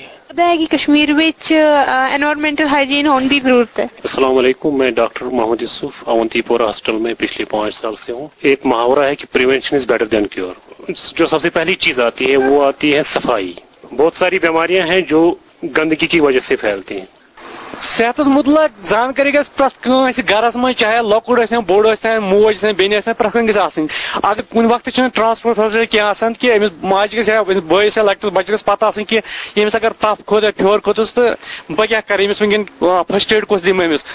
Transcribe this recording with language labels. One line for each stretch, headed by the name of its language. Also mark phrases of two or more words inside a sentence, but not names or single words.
Urdu: ہے کہ کشمیر وچ
English: environmental hygiene
Urdu: ہونے کی ضرورت ہے۔ السلام علیکم، میں ڈاکٹر محمد یوسف اونتی پورہ ہاسپٹل میں پچھلے 5 سال سے ہوں۔ ایک محاورہ ہے کہ
English: prevention is better than cure.
Urdu: جو سب سے پہلی چیز آتی ہے وہ آتی ہے صفائی۔ بہت ساری بیماریاں ہیں جو گندگی کی وجہ سے پھیلتی ہیں۔
Kashmiri: صحت متعلق زانکاری گھس پریت کنس گرس من، چاہے لکڑ ٲسِن بوڑ ٲسِن موج ٲسِن بیٚنہِ ٲسِن، پریت کانٛہہ گژھِ آسٕنۍ۔ اگر کُنہِ وقتہٕ چھنہٕ
English: transport facility
Kashmiri: کینٛہہ آسان کہ أمِس ماجہِ گژھِ یا بٲیِس یا لۄکٹِس بچس گژھِ پتہ آسٕنۍ کہ ییٚمِس اگر تپھ کھوٚت یا فیور کھوٚتُس تہٕ بہٕ کیٛاہ کرٕ أمِس وٕنکٮ۪ن
English: first aid
Kashmiri: کُس دِمہٕ أمِس۔